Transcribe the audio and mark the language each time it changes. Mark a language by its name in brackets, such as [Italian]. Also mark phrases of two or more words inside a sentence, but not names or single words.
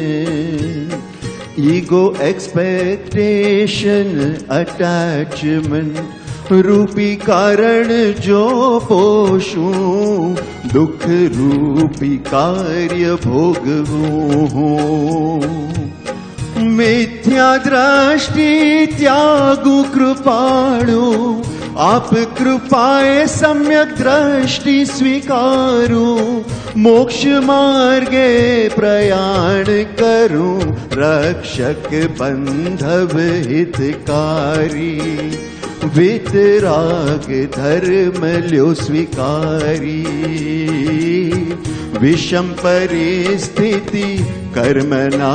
[Gujarati] ઈગો, એક્સપેક્ટેશન, અટેચમેન્ટ રૂપી કારણ જો પોષું, દુઃખ રૂપી કાર્ય ભોગવું. મિથ્યા દ્રષ્ટિ ત્યાગુ કૃપાળુ, આપ કૃપાએ સમ્યક દૃષ્ટિ સ્વીકારું, મોક્ષ માર્ગે પ્રયાણ કરું, રક્ષક બંધવ હિતકારી, વિતરાગ ધર્મ લ્યો સ્વીકારી, વિષમ પરિસ્થિતિ કર્મ ના